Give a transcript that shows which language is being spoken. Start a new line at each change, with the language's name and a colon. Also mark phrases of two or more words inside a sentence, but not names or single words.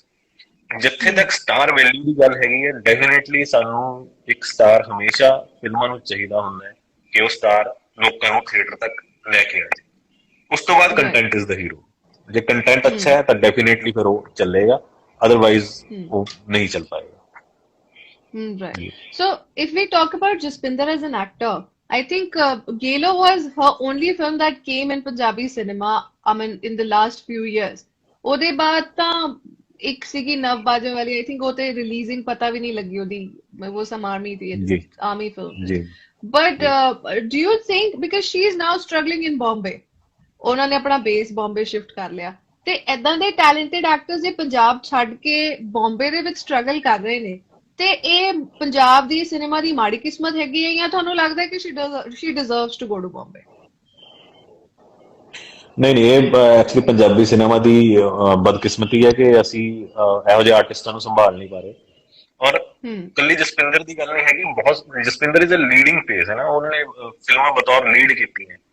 Punjabi: ਜਿੱਥੇ ਤੱਕ ਸਟਾਰ ਵੈਲਿਊ ਦੀ ਗੱਲ ਹੈਗੀ ਹੈ, ਡੈਫੀਨੇਟਲੀ ਸਾਨੂੰ ਇੱਕ ਸਟਾਰ ਹਮੇਸ਼ਾ ਫਿਲਮਾਂ ਨੂੰ ਚਾਹੀਦਾ ਹੁੰਦਾ ਹੈ ਕਿ ਉਹ ਸਟਾਰ ਲੋਕਾਂ ਨੂੰ ਥੀਏਟਰ ਤੱਕ ਲੈ ਕੇ ਆਏ। ਉਸ ਤੋਂ ਬਾਅਦ
English: right. content is the hero.
Punjabi: ਜੇ ਕੰਟੈਂਟ ਅੱਛਾ Hmm. ਹੈ ਤਾਂ ਡੈਫੀਨੇਟਲੀ ਫਿਰ ਉਹ ਚੱਲੇਗਾ, ਅਦਰਵਾਈਜ਼ Hmm. ਉਹ ਨਹੀਂ ਚੱਲ ਪਾਏਗਾ।
English: Right.
Punjabi: ਜੀ
English: So, if we talk about Jaspinder as an actor, I think Gelo was her only film that came in Punjabi cinema, I mean, in the last few years.
Punjabi: ਉਹਦੇ ਬਾਅਦ ਤਾਂ ਇੱਕ ਸੀਗੀ ਨਵ ਬਾਜੇ ਵਾਲੀ,
English: I think
Punjabi: ਉਹ ਤੇ ਰਿਲੀਜ਼ਿੰਗ ਪਤਾ ਵੀ ਨਹੀਂ ਲੱਗੀ ਉਹਦੀ, ਉਹ
English: some army
Punjabi: ਥੀ, ਜੀ
English: army film.
Punjabi: ਜੀ
English: But
Punjabi: ਜੀ
English: do you think, because she is now struggling in Bombay,
Punjabi: ਉਹਨਾਂ ਨੇ ਆਪਣਾ ਬੇਸ ਬੰਬੇ ਸ਼ਿਫਟ ਕਰ ਲਿਆ, ਤੇ ਏਦਾਂ ਦੇ
English: talented actors
Punjabi: ਜੇ ਪੰਜਾਬ ਛੱਡ ਕੇ ਬੰਬੇ ਦੇ ਵਿੱਚ ਸਟਰਗਲ ਕਰ ਰਹੇ ਨੇ, ਤੇ ਇਹ ਪੰਜਾਬ ਦੀ ਸਿਨੇਮਾ ਦੀ ਮਾੜੀ ਕਿਸਮਤ ਹੈਗੀ ਹੈ, ਜਾਂ ਤੁਹਾਨੂੰ ਲੱਗਦਾ ਹੈ ਕਿ
English: she deserves to go to Bombay?
Punjabi: ਨਹੀਂ ਨਹੀਂ, ਇਹ ਐਕਚੁਅਲੀ ਪੰਜਾਬੀ ਸਿਨੇਮਾ ਦੀ ਬਦਕਿਸਮਤੀ ਹੈ ਕਿ ਅਸੀਂ ਇਹੋ ਜਿਹੇ ਆਰਟਿਸਟਾਂ ਨੂੰ ਸੰਭਾਲ ਨਹੀਂ ਪਾ ਰਹੇ। ਔਰ ਕੱਲੀ ਜਸਪਿੰਦਰ ਦੀ ਗੱਲ ਨਹੀਂ ਹੈਗੀ, ਬਹੁਤ ਜਸਪਿੰਦਰ
English: is a leading face
Punjabi: ਹੈ ਨਾ, ਉਹਨਾਂ ਨੇ ਫਿਲਮਾਂ ਬਤੌਰ ਲੀਡ ਕੀਤੀ ਹੈ।